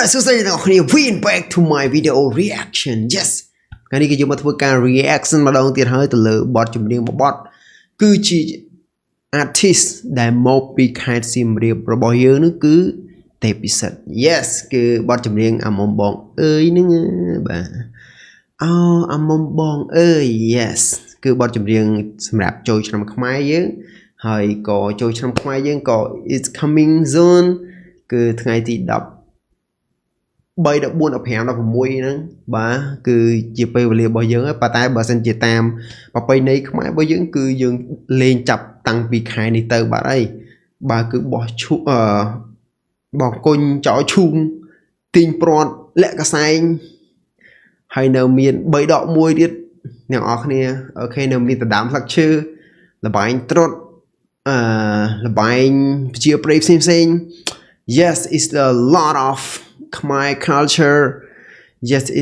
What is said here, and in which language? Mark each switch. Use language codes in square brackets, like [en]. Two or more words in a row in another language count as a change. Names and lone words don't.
[en] So say now we back to my video reaction yes [km] ថ្ងៃនេះគឺយើងមកធ្វើការ reaction ម្ដងទៀតហើយទៅលើបទចម្រៀងមួយបទគឺជា artist ដែលមកពីខេត្តសៀមរាបរបស់យើងនោះគឺទេពិសិដ្ឋ yes គឺបទចម្រៀងអាមុំបងអើយហ្នឹងបាទអាមុំបងអើយ yes គឺបទចម្រៀងសម្រាប់ចូលឆ្នាំខ្មែរយើងហើយក៏ចូលឆ្នាំខ្មែរយើងក៏ [en] is coming soon [km] គឺថ្ងៃទី10 3 14 15 16 ហ្នឹងបាទគឺជាពេលវេលារបស់យើងហើយប៉ុន្តែបើសិនជាតាមប្រពៃណីខ្មែររបស់យើងគឺយើងលេងចាប់តាំងពីខែនេះទៅបាទហើយបាទគឺបោះឈូបោះគុញចោលឈូងទីងព្រាត់លាក់កសែងហើយនៅ មាន3ដកមួយទៀតអ្នកនរគ្នាអូខេនៅមានដណ្ដើមស្លឹកឈើលបែងត្រុតលបែងជាព្រៃផ្សេង [en] yes it's a lot of my culture yes in